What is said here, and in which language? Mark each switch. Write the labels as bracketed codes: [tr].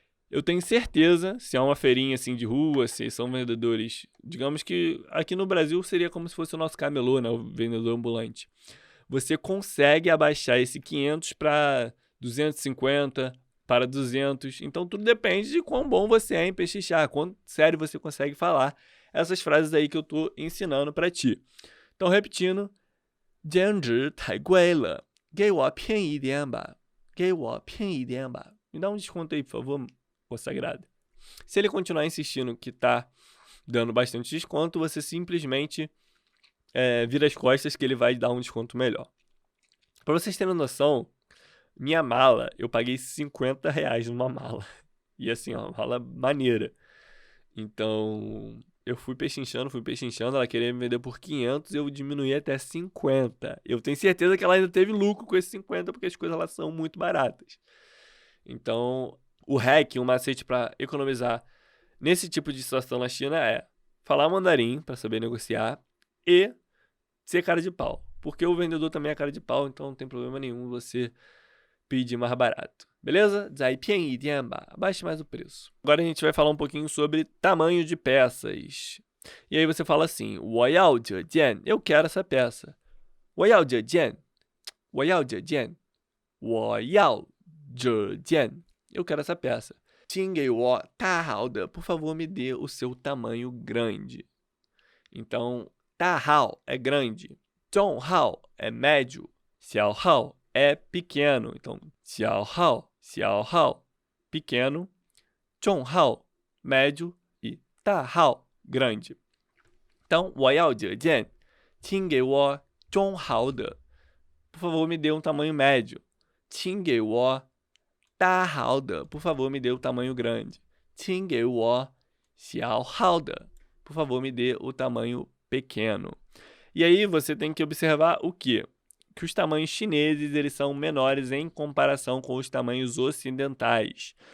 [pt] Eu tenho certeza, se é uma feirinha assim de rua, se são vendedores, digamos que aqui no Brasil seria como se fosse o nosso camelô, né, o vendedor ambulante. Você consegue abaixar esse 500 para 250, para 200. Então tudo depende de quão bom você é em pechinchar, quão sério você consegue falar essas frases aí que eu tô ensinando para ti. Então repetindo, [zh] 兼职太贵了，给我便宜点吧，给我便宜点吧. [pt] Me dá um desconto aí, por favor, consagrado. Se ele continuar insistindo que tá dando bastante desconto, você simplesmente vira as costas que ele vai dar um desconto melhor. Para vocês terem noção, minha mala, eu paguei 50 reais numa mala. E assim, ó, uma mala maneira. Então, eu fui pechinchando, ela queria me vender por 500, eu diminuí até 50. Eu tenho certeza que ela ainda teve lucro com esses 50, porque as coisas lá são muito baratas. Então, o hack, um macete para economizar nesse tipo de situação na China é falar mandarim para saber negociar e ser cara de pau. Porque o vendedor também é cara de pau, então não tem problema nenhum você pedir mais barato. Beleza? [zh] Zai pian dianba. [pt] Abaixe mais o preço. Agora a gente vai falar um pouquinho sobre tamanho de peças. E aí você fala assim, [zh] 我要这件, [pt] eu quero essa peça. [zh] 我要这件, 我要这件, 我要这件, [pt] eu quero essa peça. [zh] 请给我大号的, [pt] por favor me dê o seu tamanho grande. Então, 大号é grande, 中号é médio, 小号é pequeno. Então, 小号, pequeno, 中号, médio e 大号, grande. Então, [zh] 我要这件，请给我中号的. [pt] Por favor, me dê um tamanho médio. [zh] 请给我大号的. [pt] Por favor, me dê o tamanho grande. [zh] 请给我小号的. [pt] Por favor, me dê o tamanho pequeno. E aí você tem que observar o quê? Que os tamanhos chineses eles são menores em comparação com os tamanhos ocidentais.